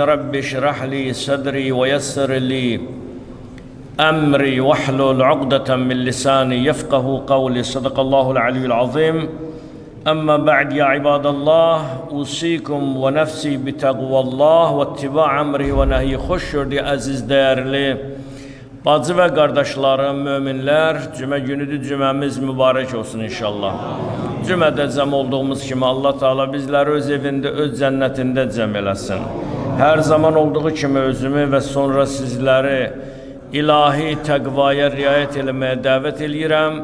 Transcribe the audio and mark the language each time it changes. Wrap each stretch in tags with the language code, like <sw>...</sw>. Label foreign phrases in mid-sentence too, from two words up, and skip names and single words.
<ar>رب اشرح لي صدري ويسر لي أمري واحلل عقدة من لساني يفقه قولي. صدق الله العلي العظيم. أما بعد يا عباد الله أوصيكم ونفسي بتقوى الله واتباع أمره ونهي.</ar> <az>Xoş gördük əziz dəyərli bacı və qardaşlarım, möminlər, cümə günüdür, cüməmiz mübarək olsun inşallah. Cümədə cəm olduğumuz kimi Allah Teala bizləri öz evində, öz cənnətində cəm eləsin. Hər zaman olduğu kimi özümü və sonra sizləri ilahi təqvaya riayət eləməyə dəvət eləyirəm.</az>